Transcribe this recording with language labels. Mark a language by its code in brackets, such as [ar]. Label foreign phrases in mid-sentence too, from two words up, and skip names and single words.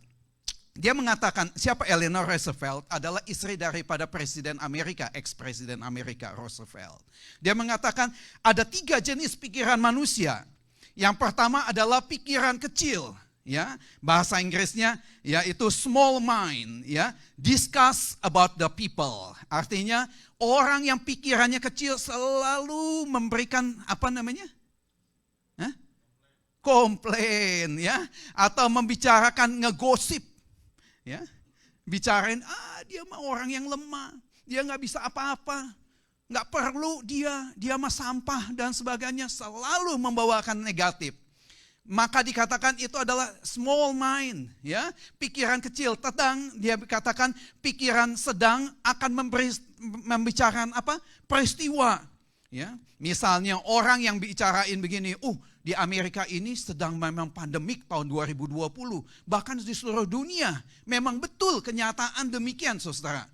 [id] Dia mengatakan, siapa Eleanor Roosevelt? Adalah istri daripada Presiden Amerika, ex-Presiden Amerika Roosevelt. Dia mengatakan ada 3 jenis pikiran manusia. Yang pertama adalah pikiran kecil, ya. Bahasa Inggrisnya yaitu [en] small mind, [id] ya. [en] Discuss about the people. [id] Artinya orang yang pikirannya kecil selalu memberikan komplain, ya, atau membicarakan ngegosip. Ya, bicarain, dia mah orang yang lemah, dia nggak bisa apa-apa, nggak perlu dia mah sampah dan sebagainya, selalu membawakan negatif. Maka dikatakan itu adalah [en] small mind, [id] ya, pikiran kecil. Dia katakan pikiran sedang akan membicarakan peristiwa. Ya, misalnya orang yang bicarain begini, di Amerika ini sedang memang pandemik tahun 2020. Bahkan di seluruh dunia. Memang betul kenyataan demikian, saudara.